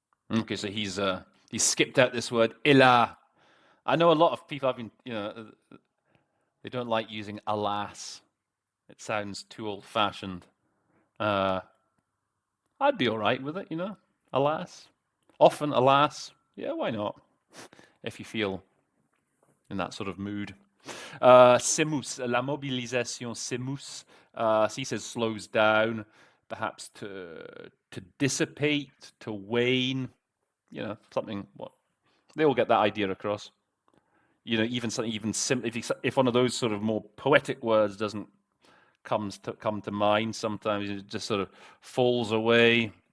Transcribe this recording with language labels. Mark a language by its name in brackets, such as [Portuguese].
[English] Okay, so he's skipped out this word "hélas." I know a lot of people have been, they don't like using "alas." It sounds too old-fashioned. I'd be all right with it, alas. Often, alas. Yeah, why not? If you feel in that sort of mood. [French] S'émousse, la mobilisation s'émousse. [English] He says slows down, perhaps to dissipate, to wane. Something. What they all get that idea across. Even something even simple. If one of those sort of more poetic words doesn't come to mind, sometimes it just sort of falls away.